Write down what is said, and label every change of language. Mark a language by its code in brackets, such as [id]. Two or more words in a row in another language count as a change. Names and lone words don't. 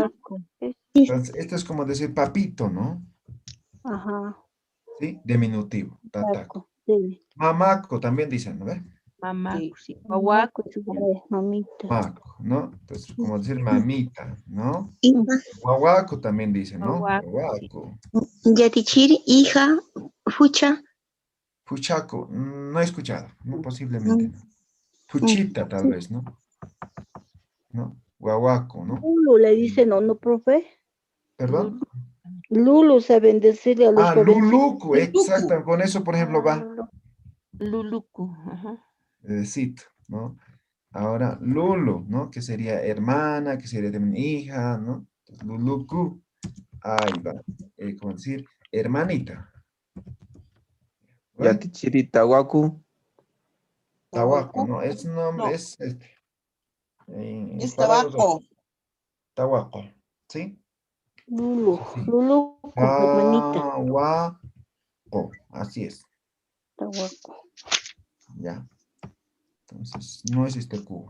[es] Entonces, esto es como decir papito, ¿no? Ajá. ¿Sí? Diminutivo, tataco. Sí. Mamaco también dicen, ¿no ve? Mamá, Sí. sí. Guaguaco. Mamita. Maco, ¿no? Entonces, como decir mamita, ¿no? Guaguaco también dicen, ¿no? Guaguaco, sí. Guaguaco. Yatichiri, hija, fucha. Puchaco, no he escuchado, no, posiblemente no. Puchita, tal vez, ¿no? ¿No? Guaguaco, ¿no? Lulu le dicen, ¿o no, profe? ¿Perdón? Lulu saben decirle a los jovencitos. Luluco, exacto. Con eso, por ejemplo, va Lulucu. Ajá. cito, ¿no? Ahora, Lulu, ¿no? Que sería hermana, que sería también hija, ¿no? Entonces, Lulucu, ahí va. ¿Cómo decir? Hermanita. ¿Ven? [ay] Yatichiri, Tahuacu. [es] Tahuaco, ¿no? Es nombre, No. es este. Es palabras tabaco. Tahuaco, ¿sí? Lulu. Sí. Lulu, hermanita. Tahuaco, así es. Tahuaco. Ya. Entonces, no es este Q.